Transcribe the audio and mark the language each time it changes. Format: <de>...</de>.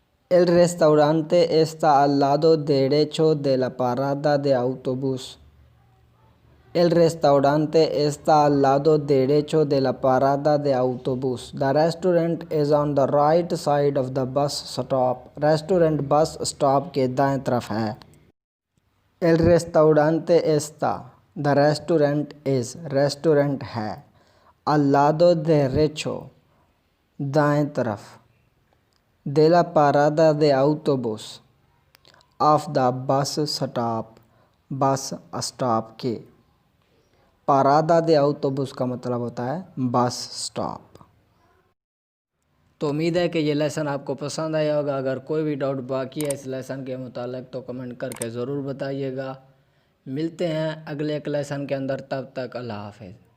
<es>El restaurante está al lado derecho de la parada de autobús। El restaurante está al lado derecho de la parada de autobús।</es> <en>The restaurant is on the right side of the bus stop।</en> <hi>Restaurant bus stop के दाएं तरफ है।</hi> <es>El restaurante está,</es> <en>the restaurant is,</en> <hi>restaurant है।</hi> <es>Al lado derecho,</es> <hi>दाएं तरफ।</hi> <es>De la parada de autobús,</es> <en>of the bus stop,</en> <hi>bus stop के।</hi> <es>पारादा दे autobús</es> <hi>का मतलब होता है बस स्टॉप। तो उम्मीद है कि ये लेसन आपको पसंद आया होगा। अगर कोई भी डाउट बाकी है इस लेसन के मुतालिक तो कमेंट करके ज़रूर बताइएगा। मिलते हैं अगले एक लेसन के अंदर, तब तक अल्लाह हाफ़िज़।</hi>